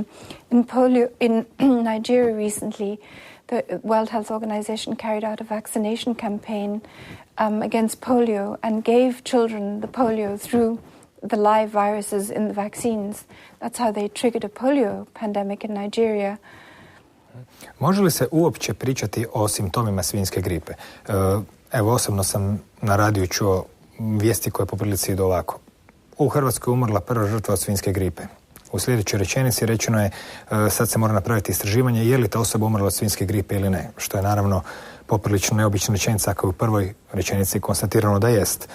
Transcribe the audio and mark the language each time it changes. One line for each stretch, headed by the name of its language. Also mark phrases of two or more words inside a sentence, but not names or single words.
English: In polio, in Nigeria recently, the World Health Organization carried out a vaccination campaign against polio and gave children the polio through the live viruses in the vaccines. That's how they triggered a polio pandemic in Nigeria.
Croatian: Može li se uopće pričati o simptomima svinjske gripe? Evo, osobno sam na radiju čuo vijesti koje po prilici idu ovako. U Hrvatskoj je umrla prva žrtva od svinjske gripe. U sljedećoj rečenici rečeno je sad se mora napraviti istraživanje je li ta osoba umrla od svinjske gripe ili ne, što je naravno poprilično neobična rečenica ako je u prvoj rečenici konstatirano da jest.